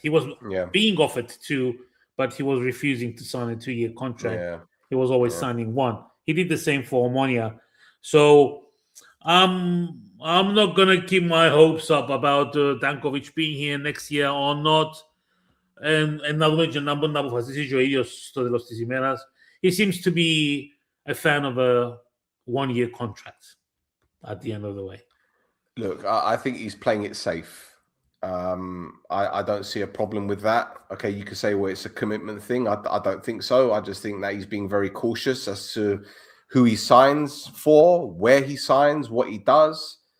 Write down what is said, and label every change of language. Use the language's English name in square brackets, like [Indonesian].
[English] He was being offered 2, but he was refusing to sign a 2-year contract. Yeah. He was always signing 1. He did the same for Omonia. So I'm not gonna keep my hopes up about Tankovic being here next year or not. [Greek] Να δούμε και να μπορεί να αποφασίσει και ο ίδιος στο τέλος της ημέρας. [English] He seems to be a fan of a one-year contract at the end of the way. Look, I think he's playing it safe. I don't see a problem with that. Okay, you could say, well, it's a commitment thing. I don't think so. I just think that he's being very cautious as to who he signs for, where he signs, what he does.